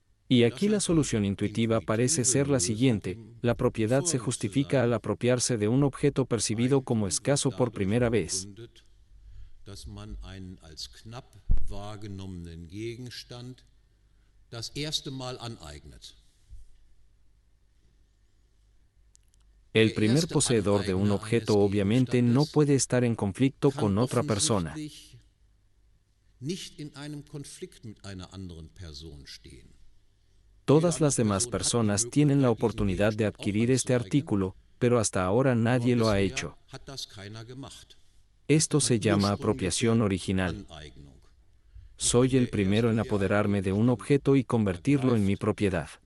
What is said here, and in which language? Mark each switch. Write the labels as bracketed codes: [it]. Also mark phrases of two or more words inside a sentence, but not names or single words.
[es] Y aquí la solución intuitiva parece ser la siguiente: la propiedad se justifica al apropiarse de un objeto percibido como escaso por primera vez. [de] Dass man einen als knapp wahrgenommenen Gegenstand das erste Mal aneignet. [es] El primer poseedor de un objeto obviamente no puede estar en conflicto con otra persona. [de] Nicht in einem Konflikt mit einer anderen Person stehen. [es] Todas las demás personas tienen la oportunidad de adquirir este artículo, pero hasta ahora nadie lo ha hecho. Esto se llama apropiación original. Soy el primero en apoderarme de un objeto y convertirlo en mi propiedad.